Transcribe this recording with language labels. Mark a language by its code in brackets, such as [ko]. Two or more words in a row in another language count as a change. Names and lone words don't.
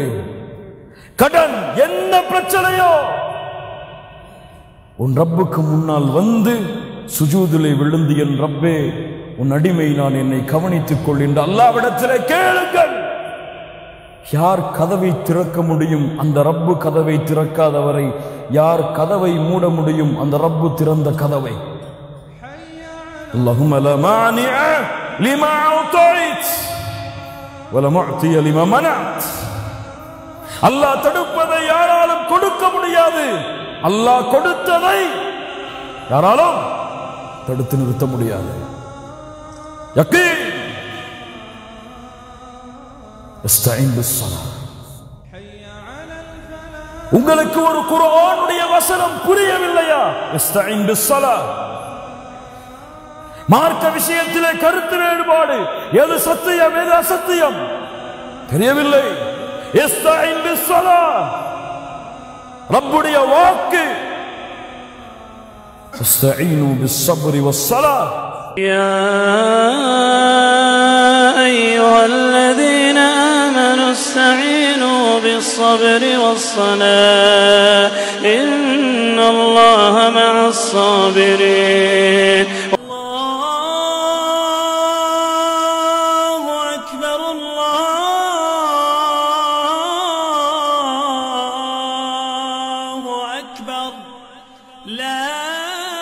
[ta] கடன் என்ன பிரச்சனையோ உன் ரப்புக்கு முன்னால் வந்து சுஜூதிலே விழுந்து, என் ரப்பே உன் அடிமை நான், என்னை கவனித்துக் கொள் என்று அல்லாஹ்விடத்திலே கேளுங்கள். யார் கதவை திறக்க முடியும்? அந்த ரப்பு கதவை திறக்காதவரை யார் கதவை மூட முடியும்? அந்த ரப்பு திறந்த கதவை. [ar] اللهم لا مانع لما أعطيت ولا معطي لما منعت. [ta] அல்லாஹ் தடுப்பதை யாராலும் கொடுக்க முடியாது. அல்லாஹ் கொடுத்ததை யாராலும் தடுத்து நிறுத்த முடியாது. [ar] يقين. استعين بالصلاة. [ta] உங்களுக்கு ஒரு குர்ஆனுடைய வசனம் புரியவில்லையா? [ar] استعين بالصلاة. [ta] மார்க்க விஷயத்திலே கருத்து வேறுபாடு, எது சத்தியம் எது அசத்தியம் தெரியவில்லை. [ar] استعين بالصلاة [ta] ரப்புடைய வாக்கு. [ar] استعينوا بالصبر والصلاة. يا أيها الذين آمنوا استعينوا بالصبر والصلاة إن الله مع الصابرين. الله أكبر الله أكبر لا